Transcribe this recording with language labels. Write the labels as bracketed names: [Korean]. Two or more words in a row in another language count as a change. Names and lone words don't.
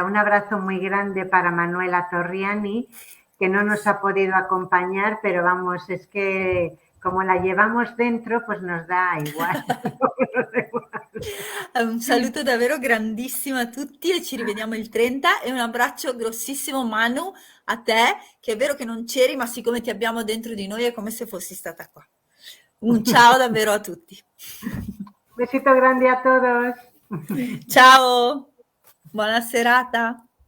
[Spanish] Un abrazo muy grande para Manuela Torriani, que no nos ha podido acompañar, pero vamos, es que como la llevamos dentro, pues nos da igual. [Italian] Un saluto davvero grandissimo a tutti e ci rivediamo il 30 e un abbraccio grossissimo Manu a te, che è vero che non c'eri, ma siccome ti abbiamo dentro di noi è come se fossi stata qua. Un ciao davvero a tutti. [Spanish] Besito grande a todos. [Italian] Ciao, buona serata.